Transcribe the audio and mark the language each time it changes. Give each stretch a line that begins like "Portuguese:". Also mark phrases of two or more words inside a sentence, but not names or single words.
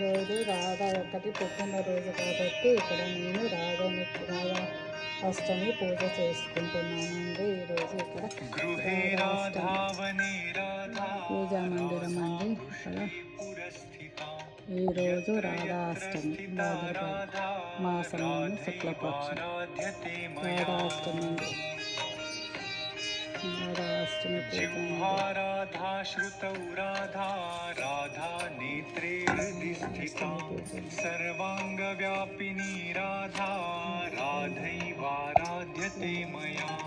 Telugu: ఈరోజు రాధా ఒక్కటి పుట్టినరోజు కాబట్టి ఇక్కడ నేను రాధా అష్టమి పూజ చేసుకుంటున్నానండి. ఈరోజు ఇక్కడ పూజా మందిరం అండి. ఇక్కడ ఈరోజు రాధా అష్టమి మాసంలోని శుక్లపక్షం రాధా అష్టమి అండి.
Sanskrit: राधाष्टमी राधा श्रुतौ राधा राधा नेत्रे हृदि स्थिता सर्वांगव्यापिनी राधा राधैवाराध्यते मया